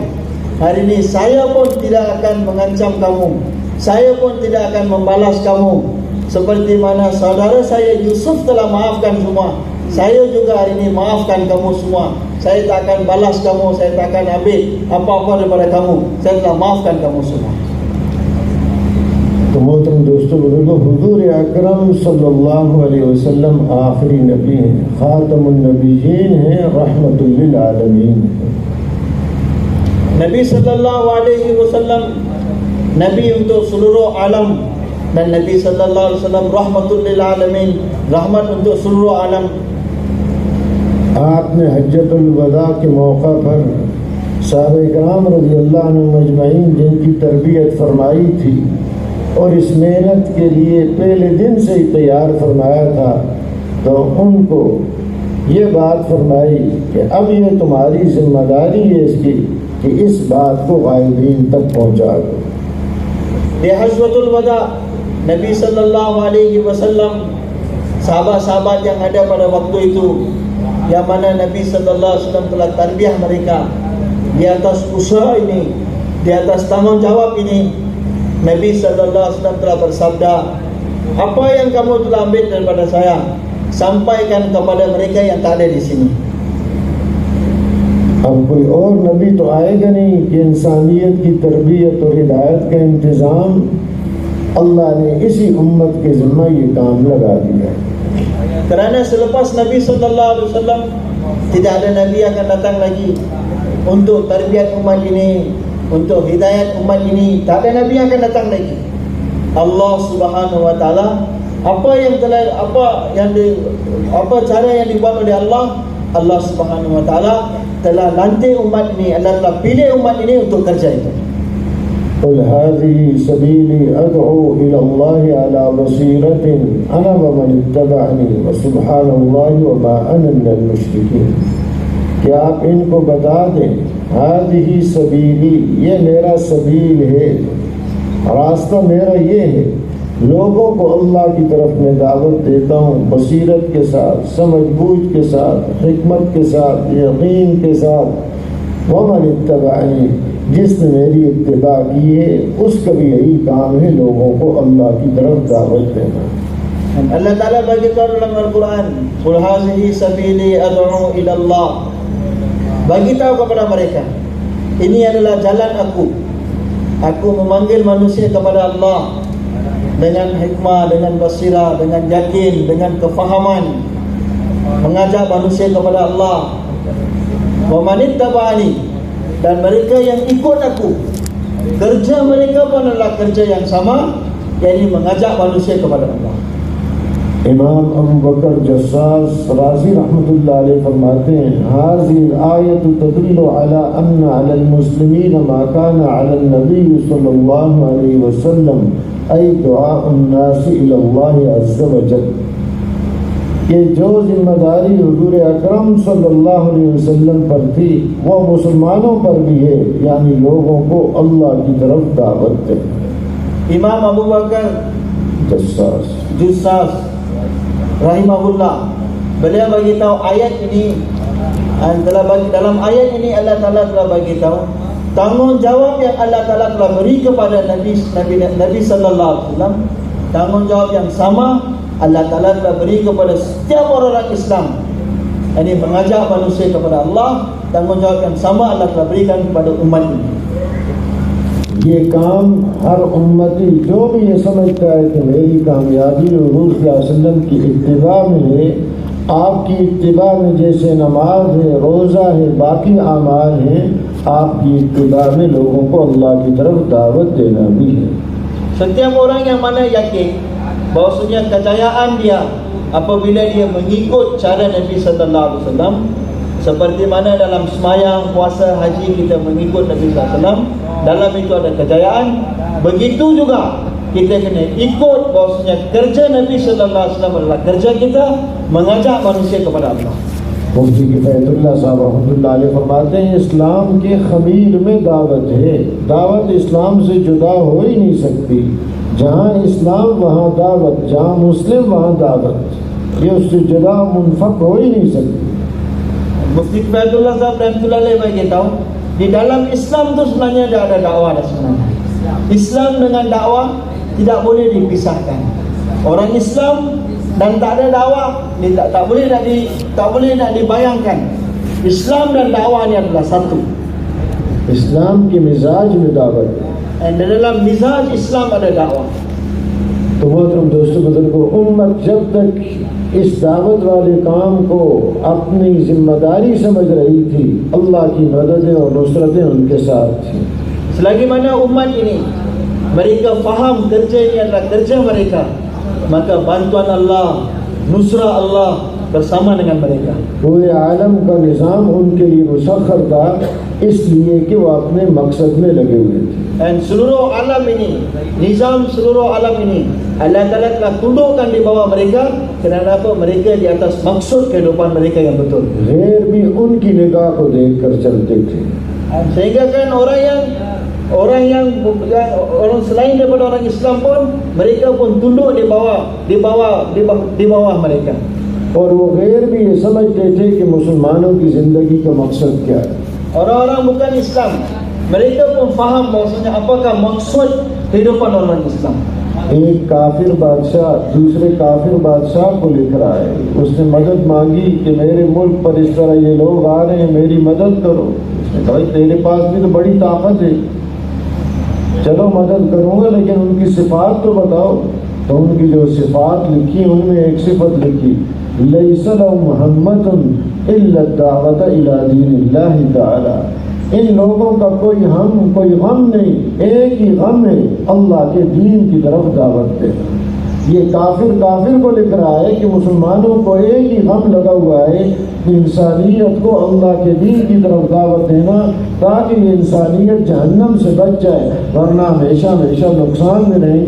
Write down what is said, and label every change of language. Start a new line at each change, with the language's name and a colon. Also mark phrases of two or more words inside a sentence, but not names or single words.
Malay: Hari ini saya pun tidak akan mengancam kamu, saya pun tidak akan membalas kamu. Seperti mana saudara saya Yusuf telah maafkan semua, saya juga hari ini maafkan kamu semua. saya tak akan balas kamu, saya tak akan ambil apa-apa daripada kamu, saya telah maafkan kamu semua.
Urdu: تو محترم دوستوں بزرگوں، حضور اکرم
Arabic: صلى الله عليه وسلم
Urdu: آخری نبی ہیں,
Arabic: خاتم النبيين
Urdu: ہیں,
Arabic: رحمة للعالمين
Urdu: ہیں.
Malay: Nabi
Arabic: صلى الله عليه وسلم
Malay: nabi untuk seluruh alam, dan Nabi
Arabic: صلى الله عليه وسلم رحمة للعالمين,
Malay: rahmat untuk seluruh alam.
Urdu: آپ نے حجۃ الوداع کے موقع پر صحابہ کرام
Arabic: رضي الله عنهم أجمعين
Urdu: جن کی تربیت فرمائی تھی اور اس محنت کے لیے پہلے دن سے ہی تیار فرمایا تھا، تو ان کو یہ بات فرمائی کہ اب یہ تمہاری ذمہ داری ہے اس کی کہ اس بات کو غائبین تک پہنچا دو.
Malay: Di Hajjatul Wada, Nabi
Arabic: صلى الله عليه وسلم,
Malay: sahabat-sahabat yang ada pada waktu itu, yang mana Nabi
Arabic: صلى الله عليه وسلم
Malay: telah tarbiyah mereka di atas usaha ini, di atas tanggungjawab ini, Nabi
Arabic: صلى الله عليه وسلم
Malay: telah bersabda, apa yang kamu telah ambil daripada saya, sampaikan kepada mereka yang tak ada di sini.
Urdu: اب کوئی اور نبی تو آئے گا نہیں کہ انسانیت کی تربیت اور ہدایت کا انتظام اللہ نے اسی امت کے ذمہ یہ کام لگا دیا.
Malay: Kerana selepas Nabi
Arabic: صلى الله عليه وسلم
Malay: tidak ada nabi akan datang lagi untuk tarbiyat umat ini, untuk hidayat umat ini, tak ada nabi akan datang lagi.
Arabic: الله سبحانه وتعالى,
Malay: apa cara yang dibuat oleh Allah,
Arabic: الله سبحانه وتعالى
Malay: telah lantik umat ini, Allah telah pilih umat ini untuk kerja itu.
Arabic: قل هذه سبيلي أدعو إلى الله على بصيرة أنا ومن اتبعني وسبحان الله وما أنا من المشركين।
Urdu: کیا آپ ان کو بتا دیں,
Arabic: هذه سبيلي,
Urdu: یہ میرا سبیل ہے، راستہ میرا یہ ہے، لوگوں کو اللہ کی طرف میں دعوت دیتا ہوں بصیرت کے ساتھ، سمجھ بوجھ کے ساتھ، حکمت کے ساتھ، یقین کے ساتھ.
Arabic: ومن اتبعني,
Urdu: جس نے میری اتباع کی ہے اس کا بھی یہی کام ہے، لوگوں کو اللہ کی طرف دعوت دینا.
Arabic: الله تعالى
Malay: beritahu dalam Al-Quran,
Arabic: قل هذه سبيلي أدعو إلى الله.
Malay: Beritahu kepada mereka, ini adalah jalan aku memanggil manusia kepada Allah dengan hikmah, dengan basirah, dengan yakin, dengan kefahaman, mengajak manusia kepada Allah.
Arabic: ومن اتبعني,
Malay: dan mereka yang ikut aku, kerja mereka pun adalah kerja yang sama, yakni mengajak manusia kepada Allah.
Urdu: امام ابو بکر جصاص رازی
Arabic: رحمة الله عليه
Urdu: فرماتے ہیں,
Arabic: هذه الآية تدل على أن على المسلمين ما كان على النبي صلى الله عليه وسلم أي دعاء الناس إلى الله عز وجل.
Urdu: کہ جو ذمہ داری حضور اکرم
Arabic: صلى الله عليه وسلم
Urdu: پر تھی وہ مسلمانوں پر بھی ہے، یعنی لوگوں کو اللہ کی طرف دعوت دینا.
Malay: Imam Abu Bakar Jassas rahimahullah, beliau bagi tahu ayat ini, dalam ayat ini
Arabic: الله تعالى
Malay: telah bagi tahu tanggungjawab yang
Arabic: الله تعالى
Malay: telah beri kepada Nabi
Arabic: صلى الله عليه وسلم,
Malay: tanggungjawab yang sama
Arabic: الله تعالى
Malay: telah beri kepada setiap orang Islam, ini mengajak manusia kepada Allah. Tanggungjawab yang sama Allah telah berikan kepada umat ini.
Urdu: یہ کام ہر امتی جو بھی یہ سمجھتا ہے کہ میری کامیابی حضور
Arabic: صلى الله عليه وسلم
Urdu: کی اتباع میں ہے، آپ کی اتباع میں جیسے نماز ہے، روزہ ہے، باقی اعمال ہیں، آپ کی اتباع میں لوگوں کو اللہ کی طرف دعوت دینا بھی ہے.
Malay: Setiap orang yang mana yakin bahwasanya kejayaan dia apabila dia mengikut cara Nabi
Arabic: صلى الله عليه وسلم,
Malay: seperti mana dalam semayang, puasa, haji kita mengikut Nabi
Arabic: صلى الله عليه وسلم,
Malay: dalam itu ada kejayaan. Begitu juga kita kena ikut bahwasanya kerja Nabi
Arabic: صلى الله عليه وسلم
Malay: adalah kerja kita mengajak manusia kepada Allah.
Urdu: مفتی کفایت اللہ صاحب
Arabic: رحمة الله عليه
Urdu: فرماتے ہیں، اسلام کے خمیر میں دعوت ہے، دعوت اسلام سے جدا ہو ہی نہیں سکتی. جہاں اسلام وہاں دعوت، جہاں مسلم وہاں دعوت، یہ اس سے جدا منفک ہو ہی نہیں سکتی.
Malay: Mufti Kifayatul Azhar
Arabic: رحمة الله عليه
Malay: bagi tahu, di dalam Islam tu sebenarnya ada dakwah dah sebenarnya. Islam dengan dakwah tidak boleh dipisahkan. Orang Islam dan tak ada dakwah ni tak boleh nak dibayangkan. Islam dan dakwah ini adalah satu.
Urdu: اسلام کے مزاج میں دعوت ہے.
Malay: Dan di dalam mizaj Islam ada dakwah.
Urdu: تو محترم دوستوں بزرگوں، امت جب تک اس دعوت والے کام کو اپنی ذمہ داری سمجھ رہی تھی، اللہ کی مددیں اور نصرتیں ان کے ساتھ تھی.
Malay: Selagi mana umat ini mereka faham kerja ini adalah kerja mereka, maka bantuan Allah, nusrah Allah bersama dengan mereka.
Urdu: پورے عالم کا نظام ان کے لیے مسخر تھا، اس لیے کہ وہ اپنے مقصد میں لگے ہوئے تھے.
Malay: Dan seluruh alam ini, nizam seluruh alam ini
Arabic: الله تعالى
Malay: telah tundukkan di bawah mereka. Kerana apa? Mereka di atas maksud kehidupan mereka yang betul.
Urdu: غیر بھی ان کی نگاہ کو دیکھ کر چلتے تھے.
Malay: Sehingga kan orang selain daripada orang Islam pun mereka pun tunduk di bawah mereka.
Urdu: اور وہ غیر بھی یہ سمجھتے تھے کہ مسلمانوں کی زندگی کا مقصد کیا ہے.
Malay: Orang-orang bukan Islam, mereka pun faham bahawasanya apakah maksud kehidupan orang Islam.
Urdu: ایک کافر بادشاہ دوسرے کافر بادشاہ کو لکھ رہا ہے، اس نے مدد مانگی کہ میرے ملک پر اس طرح یہ لوگ آ رہے ہیں، میری مدد کرو. اس نے کہا بھائی تیرے پاس بھی تو بڑی طاقت ہے، چلو مدد کروں گا، لیکن ان کی صفات تو بتاؤ. تو ان کی جو صفات لکھی ان میں ایک صفت لکھی,
Arabic: ليس له محمد إلا دعوة إلى دين الله تعالى.
Urdu: ان لوگوں کا کوئی غم نہیں، ایک ہی غم ہے، اللہ کے دین کی طرف دعوت دینا. یہ کافر کو لکھ رہا ہے کہ مسلمانوں کو ایک ہی غم لگا ہوا ہے کہ انسانیت کو اللہ کے دین کی طرف دعوت دینا، تاکہ یہ انسانیت جہنم سے بچ جائے، ورنہ ہمیشہ ہمیشہ نقصان میں رہیں گے.